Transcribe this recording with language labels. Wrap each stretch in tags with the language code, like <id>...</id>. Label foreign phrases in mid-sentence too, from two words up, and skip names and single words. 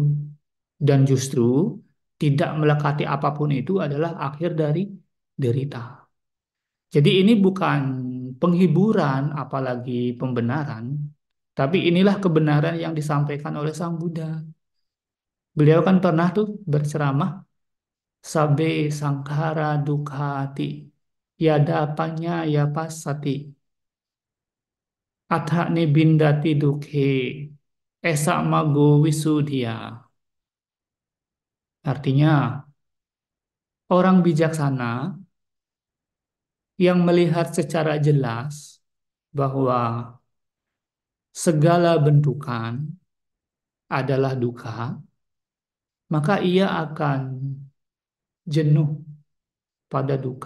<id>Dan justru tidak melekati apapun itu adalah akhir dari derita. Jadi ini bukan penghiburan apalagi pembenaran, tapi inilah kebenaran yang disampaikan oleh Sang Buddha. Beliau kan pernah tuh berceramah,</id> <pi>Sabe sangkara dukkati, yada panya ya pasati, atha nibindati dukhe, esa mago wisudia.</pi> <id>Artinya, orang bijaksana yang melihat secara jelas bahwa segala bentukan adalah duka, maka ia akan jenuh pada duka.</id>